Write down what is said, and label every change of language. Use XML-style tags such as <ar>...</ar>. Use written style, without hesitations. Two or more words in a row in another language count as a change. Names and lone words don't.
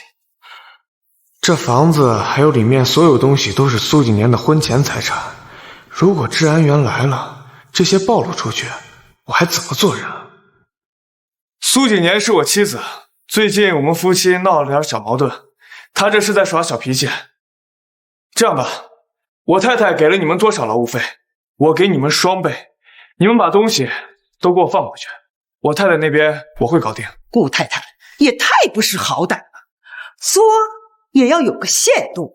<zh>這房子還有裡面所有東西都是蘇景年的婚前財產，如果治安員來了，這些暴露出去，我還怎麼做人？蘇景年是我妻子，最近我們夫妻鬧了點小矛盾，她這是在耍小脾氣。這樣吧，我太太給了你們多少勞務費，我給你們雙倍，你們把東西都給我放回去，我太太那邊我會搞定。顧太太也太不識好歹了，作也要有個限度。</zh>